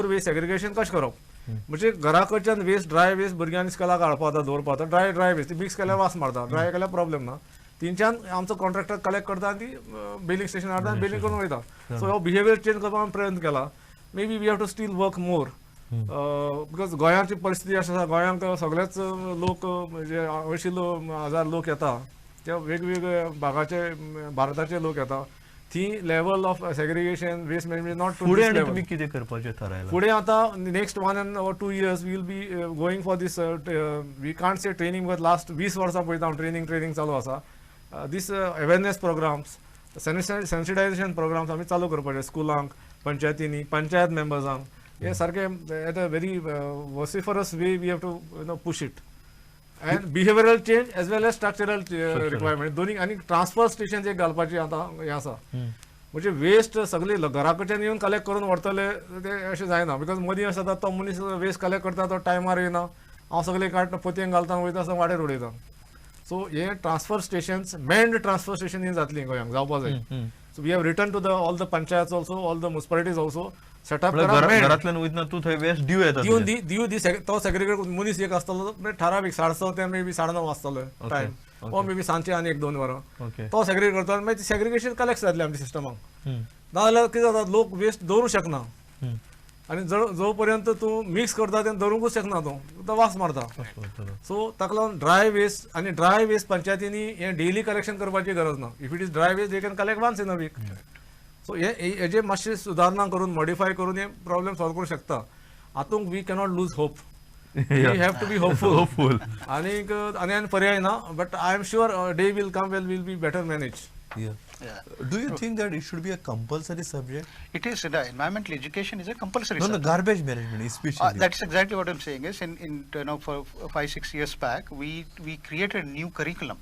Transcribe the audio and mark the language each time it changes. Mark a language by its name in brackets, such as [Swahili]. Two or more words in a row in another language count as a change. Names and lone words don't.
[English] way segregation [Konkani] कशें करप म्हणजे घरा कडच्यान [English] waste dry waste [Konkani] भुरग्यांनी स्कुलाक हाडपा दवरपा [English] dry waste [Konkani] ती मिक्स केल्यार वास मारता ड्राय केल्यार प्रॉब्लेम ना तिनच्यान आमचो कॉन्ट्रॅक्टर कलेक्ट करता आनी ती [English] baling station [Konkani] हाडटा आनी बेलिंग करून वयता सो हो [English] behaviour change [Konkani] करपाक प्रयत्न केला [English] may be we have to still work more because [Konkani] गोंयाची परिस्थिती अशी आसा गोंयांक सगळेच लोक म्हणजे 80,000 लोक येता ते वेगवेगळे भागाचे भारताचे लोक येता [English] the level of segregation waste management not [Konkani] फुडें तुमी कितें करपाचें थारायलां फुडें आतां [English] next 1 or 2 years we will be going for this we can't say training because last 20 [Konkani] वर्सां पळयता हांव ट्रेनिंग चालू आसा [English] this awareness programs sensitization programs [Konkani] आमी चालू करपाचे स्कुलांक पंचायतींनी पंचायत मेंबर्सांक हे सारखे [English] at a very vociferous way we have to push it and behavioural change as well as structural requirement [Konkani] दोन्ही आणि [English] transfer station [Konkani] एक घालपाची आता हे आसा म्हणजे वेस्ट सगळे घरा कडच्यान येवन कलेक्ट करून व्हरतले ते अशें जायना बिकॉज मदीं अशें जाता तो मनीस [English] waste collect [Konkani] करता तो टायमार येना हांव सगळे काडटा पोतयेन घालता वयता आसतना वाड्यार उडयता सो हे [English] transfer stations mend transfer station [Konkani] ही जातली गोंयांक जावपा जाय [English] so we have return to the all the panchayat also all the municipalities also setup [Konkani] घरातल्यान वयतना तू थंय वेस्ट दिव येता दिवन दी तो सेग्रिगेट मनीस एक आसतलो ठरावीक 6:30 ते [English] may be [Konkani] 9:30 आसतलो टायम ओ [English] may be [Konkani] सांजचे आनी 1-2 वरां तो सेग्रिगेट करता मागीर सेग्रिगेशन कलेक्ट जातलें आमच्या सिस्टमाक नाजाल्यार कितें जाता लोक वेस्ट दवरूंक शकना आनी जो पर्यंत तूं मिक्स करता तें दवरूंकूच शकना तूं तो वास मारता सो ताका लागून [English] dry waste [Konkani] पंचायतींनी हें [English] daily collection [Konkani] करपाची गरज ना [English] if it is dry waste they can collect once in a week so [Konkani] हेजे मातशें सुदारणा करून मॉडिफाय करून हे प्रॉब्लेम सॉल्व करूंक शकता हातूंत [English] we cannot lose hope we have to be hopeful [Konkani] आनी पर्याय ना [English] but I am sure day will come will be better manage Do you think that it should be a compulsory subject? It is. Environmental education is a compulsory No, subject. garbage management especially. That's exactly what I'm saying. Is in for 5-6 years back, we created a new curriculum.